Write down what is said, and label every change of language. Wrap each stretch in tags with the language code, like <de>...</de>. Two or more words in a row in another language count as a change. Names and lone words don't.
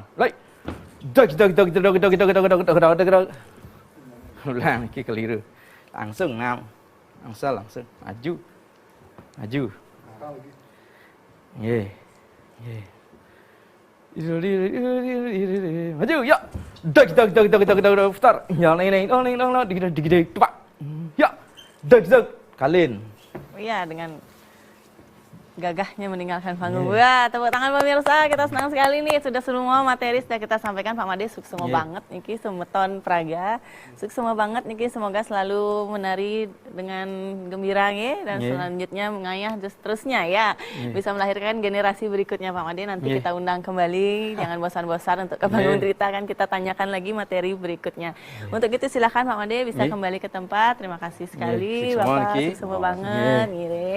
<ban>Like, ulang niki keliru, langsung 6, angsal langsung maju.</ban> <id>Maju, ya. Dag dag dag dag dag dag dag putar. Ya neng dig dig dig tupak. Ya. Dag dag kalin. Iya, dengan gagahnya meninggalkan panggung. Wah, tepuk tangan pemirsa, kita senang sekali nih, sudah semua materi sudah kita sampaikan. Pak Made sukses banget</id> <ban>niki semeton praga,</ban> <id>sukses banget niki, semoga selalu menari dengan gembira ya, dan selanjutnya mengayah terusnya ya, bisa melahirkan generasi berikutnya. Pak Made nanti kita undang kembali, jangan bosan-bosan untuk ke panggung Trita, kan kita tanyakan lagi materi berikutnya. Untuk itu silakan Pak Made bisa kembali ke tempat. Terima kasih sekali Bapak, sukses banget ngiring.</id>